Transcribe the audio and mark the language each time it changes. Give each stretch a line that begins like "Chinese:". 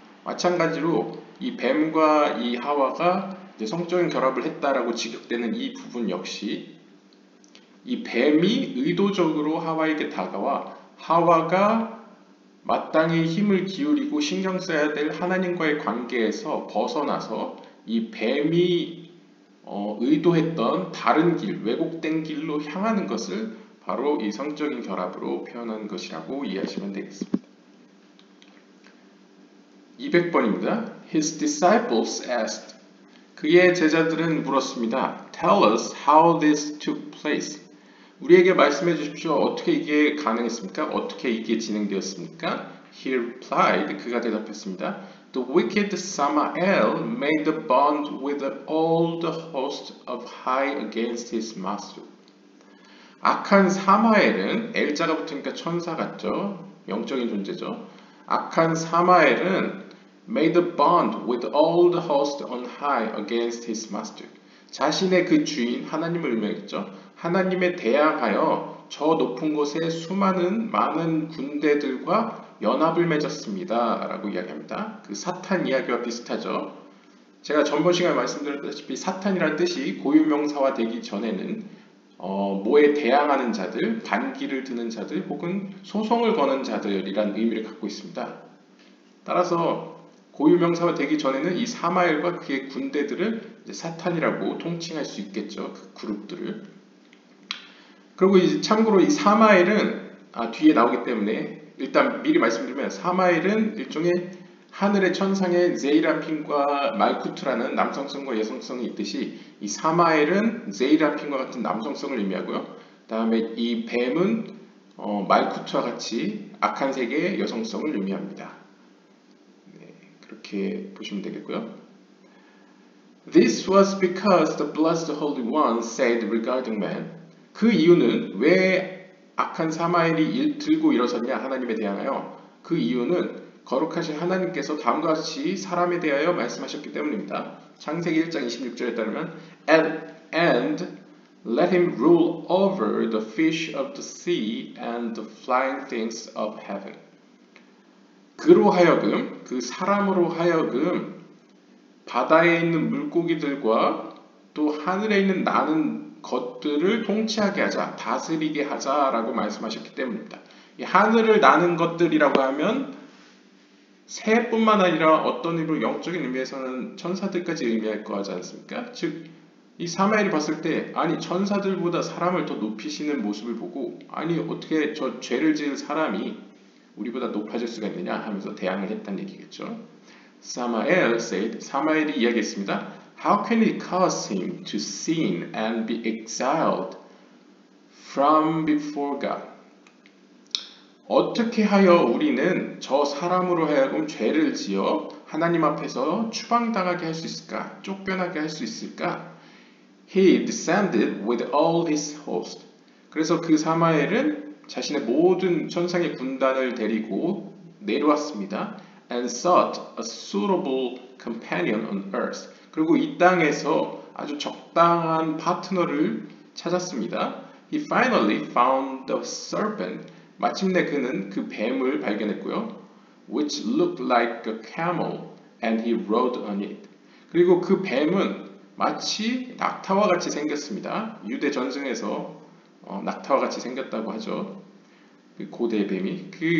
Korean: 마찬가지로 이 뱀과 이 하와가 성적인 결합을 했다라고 지적되는 이 부분 역시 이 뱀이 의도적으로 하와에게 다가와 하와가 마땅히 힘을 기울이고 신경 써야 될 하나님과의 관계에서 벗어나서 이 뱀이 의도했던 다른 길, 왜곡된 길로 향하는 것을 바로 이 성적인 결합으로 표현한 것이라고 이해하시면 되겠습니다. 200번입니다.
English: His disciples asked.
Korean: 그의 제자들은 물었습니다.
English: Tell us how this took place.
Korean: 우리에게 말씀해 주십시오. 어떻게 이게 가능했습니까? 어떻게 이게 진행되었습니까?
English: He replied.
Korean: 그가 대답했습니다.
English: The wicked Samael made a bond with all the host of high against his master.
Korean: 악한 사마엘은 엘자가 붙으니까 천사 같죠? 영적인 존재죠. 악한 사마엘은
English: made a bond with all the host on high against his master.
Korean: 자신의 그 주인 하나님을 의미하겠죠. 하나님에 대항하여 저 높은 곳에 많은 군대들과 연합을 맺었습니다. 라고 이야기합니다. 그 사탄 이야기와 비슷하죠. 제가 전번 시간에 말씀드렸다시피 사탄이라는 뜻이 고유명사화 되기 전에는 뭐에 대항하는 자들, 반기를 드는 자들 혹은 소송을 거는 자들이란 의미를 갖고 있습니다. 따라서 고유명사화 되기 전에는 이 사마엘과 그의 군대들을 이제 사탄이라고 통칭할 수 있겠죠. 그 그룹들을. 그리고 이제 참고로 이 사마엘은 뒤에 나오기 때문에 일단 미리 말씀드리면 사마엘은 일종의 하늘의 천상의 제이라핀과 말쿠트라는 남성성과 여성성이 있듯이 이 사마엘은 제이라핀과 같은 남성성을 의미하고요. 다음에 이 뱀은 말쿠트와 같이 악한 세계의 여성성을 의미합니다. 네, 그렇게 보시면 되겠고요.
English: This was because the blessed Holy One said regarding man.
Korean: 그 이유는 왜 악한 사마엘이 들고 일어섰냐 하나님에 대하여 그 이유는 거룩하신 하나님께서 다음과 같이 사람에 대하여 말씀하셨기 때문입니다. 창세기 1장 26절에 따르면
English: and let him rule over the fish of the sea and the flying things of heaven.
Korean: 그로 하여금 그 사람으로 하여금 바다에 있는 물고기들과 또 하늘에 있는 나는 것들을 통치하게 하자, 다스리게 하자라고 말씀하셨기 때문입니다. 이 하늘을 나는 것들이라고 하면 새뿐만 아니라 어떤 의미로 영적인 의미에서는 천사들까지 의미할 거 하지 않습니까? 즉, 이 사마엘이 봤을 때 아니 천사들보다 사람을 더 높이시는 모습을 보고 아니 어떻게 저 죄를 지은 사람이 우리보다 높아질 수가 있느냐 하면서 대항을 했다는 얘기겠죠. 사마엘
English: said,
Korean: 사마엘이 이야기했습니다.
English: How can we cause him to sin and be exiled from before God?
Korean: 어떻게 하여 우리는 저 사람으로 하여금 죄를 지어 하나님 앞에서 추방당하게 할 수 있을까? 쫓겨나게 할 수 있을까?
English: He descended with all his host.
Korean: 그래서 그 사마엘은 자신의 모든 천상의 군단을 데리고 내려왔습니다.
English: And sought a suitable companion on earth.
Korean: 그리고 이 땅에서 아주 적당한 파트너를 찾았습니다.
English: He finally found the serpent.
Korean: 마침내 그는 그 뱀을 발견했고요.
English: Which looked like a camel and he rode on it.
Korean: 그리고 그 뱀은 마치 낙타와 같이 생겼습니다. 유대 전승에서 낙타와 같이 생겼다고 하죠. 그 고대의 뱀이.